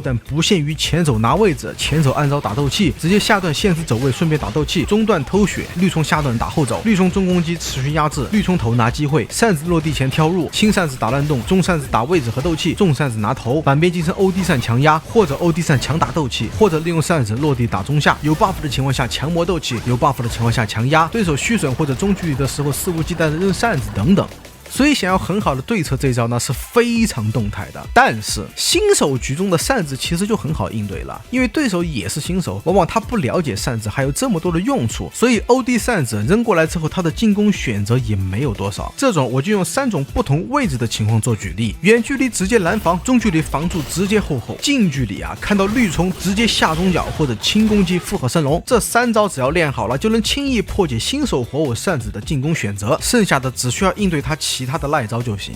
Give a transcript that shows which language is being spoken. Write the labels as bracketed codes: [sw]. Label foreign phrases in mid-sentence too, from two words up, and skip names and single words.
[zh] 但不限於前走拿位置、前走按招打鬥氣、直接下段限制走位順便打鬥氣、中段偷血、綠衝下段打後走、綠衝中攻擊持續壓制、綠衝頭拿機會、扇子落地前跳入、輕扇子打亂動、中扇子打位置和鬥氣、重扇子拿頭、反邊近身 OD 扇強壓或者 OD 扇強打鬥氣，或者利用扇子落地打中下，有 buff 的情況下強磨鬥氣，有 buff 的情況下強壓，对手虛損或者中距離的時候肆無忌憚的扔扇子等等。所以想要很好的对策這招呢是非常動態的，但是新手局中的扇子其實就很好應對了，因為對手也是新手，往往他不了解扇子還有這麼多的用處，所以 OD 扇子扔過來之後他的進攻選擇也沒有多少。這種我就用3種不同位置的情況做舉例：遠距離直接攔防，中距離防住直接後後，近距離看到綠衝直接下中腳或者輕攻擊複合升龍。這3招只要練好了，就能輕易破解新手火舞扇子的進攻選擇，剩下的只需要應對他其他的賴招就行。